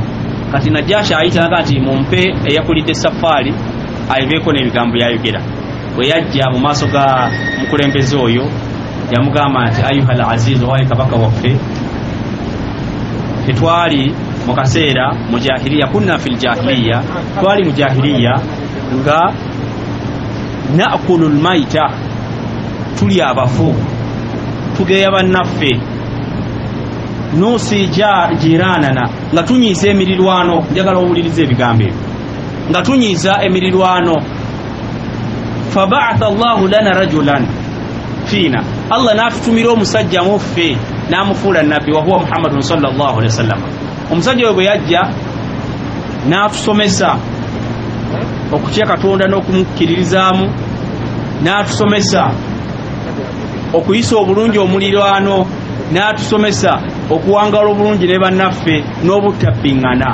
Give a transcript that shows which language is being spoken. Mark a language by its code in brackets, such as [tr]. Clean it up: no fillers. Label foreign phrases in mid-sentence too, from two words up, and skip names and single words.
[lg] Kati Najjash ayitanga nti mumpe eyakulidde safaari ayibeeko n'ebigambo byayogera. Bwe yajja mu maaso ga mukulembeze oyo yamugamba nti [ar] أيها العزيز, [lg] owaye kabaka waffe, tetwali mu kaseera mu jahiliya, [ar] كنا في الجاهلية, [lg] twali mu jahiliya nga [ar] نأكل الميتة, [lg] tulya abafu, tugeya bannaffe, [ar] نسيء جيراننا, [lg] nga tunyiiza emirirwano. Njagala owuliriza ebigambo ebyo, nga tunyiiza emirirwano. [ar] فبعث الله لنا رجلا فينا, [lg] Allah n'atutumira omusajja mu ffe n'amufuula nabbi, [ar] وهو محمد صلى الله عليه وسلم. [lg] Omusajja oyo bwe yajja n'atusomesa okutya Katonda n'okumukkiririzaamu, n'atusomesa okuyisa obulungi omuliraano, n'atusomesa okuwangala obulungi ne bannaffe n'obutabbiŋŋana.